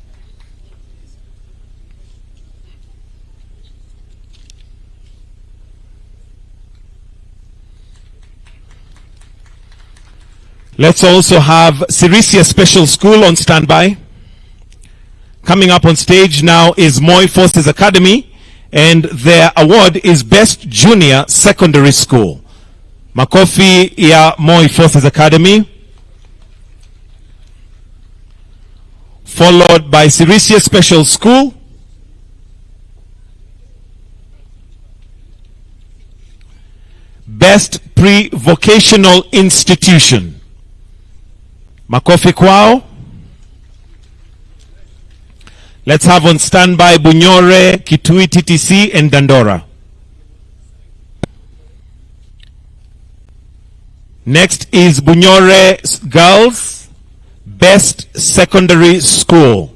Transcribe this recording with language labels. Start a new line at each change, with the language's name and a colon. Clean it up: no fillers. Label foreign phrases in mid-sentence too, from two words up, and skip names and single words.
English: Let's also have Sirisia Special School on standby. Coming up on stage now is Moi Forces Academy, and their award is Best Junior Secondary School.
Swahili: Makofi ya Moi Forces Academy.
English: Followed by Sirisia Special School. Best Pre-Vocational Institution.
Swahili: Makofi kwao.
English: Let's have on standby Bunyore, Kitui TTC, and Dandora. Next is Bunyore Girls, Best Secondary School.